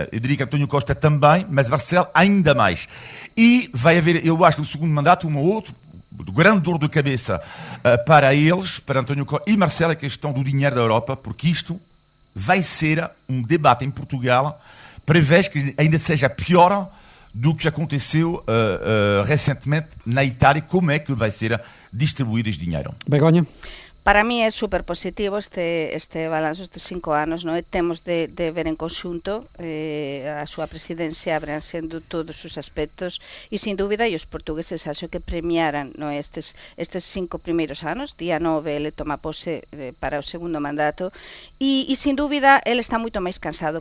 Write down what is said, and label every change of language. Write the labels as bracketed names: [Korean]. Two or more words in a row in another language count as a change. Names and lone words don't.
[Portuguese] Eu diria que António Costa também, mas Marcelo ainda mais. E vai haver, eu acho, no segundo mandato, um outro grande dor de cabeça para eles, para António Costa e Marcelo, a questão do dinheiro da Europa, porque isto vai ser um debate em Portugal, prevê que ainda seja pior do que aconteceu recentemente na Itália, como é que vai ser distribuído este dinheiro. Begonha? [Galician] Para mí é super positivo este balanço destes 5 anos, non é? Temos de ver en conxunto a súa presidencia abrangendo todos os aspectos e, sin dúbida, e os portugueses acho que premiaran, non é? Estes 5 primeiros anos. Día 9 ele toma pose para o segundo mandato e, sin dúbida, ele está moito máis cansado.